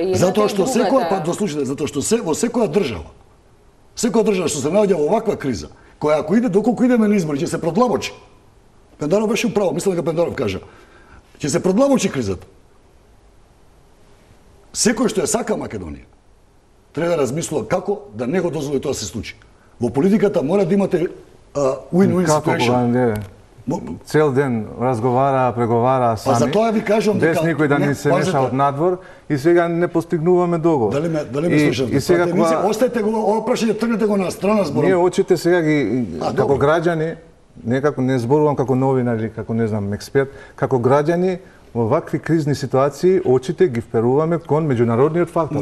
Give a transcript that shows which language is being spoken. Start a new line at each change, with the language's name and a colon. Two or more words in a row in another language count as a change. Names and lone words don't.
Macedonian: Затоа што секоја затоа што во секоја држава што се наоѓа во ваква криза, која ако иде доколку идеме на избори ќе се продлабочи. Пендаров беше управо, мислам дека Пендаров кажа. Ќе се продлабочи кризата. Секој што ја сака Македонија треба да размислува како да не го дозволи тоа се случи. Во политиката мора да имате
English: win-win situation.
Macedonian: Цел ден разговара, преговара сами. Па затоа ви кажам дека без никој да не се меша од надвор и сега не постигнуваме договор. Дали ме слушате? И сега остајте го ова прашање, тргнете го на страна зборот. Ние очите сега ги како граѓани, некако не зборувам како новинар или како не знам експерт, како граѓани во вакви кризни ситуации очите ги вперуваме кон меѓународниот фактор.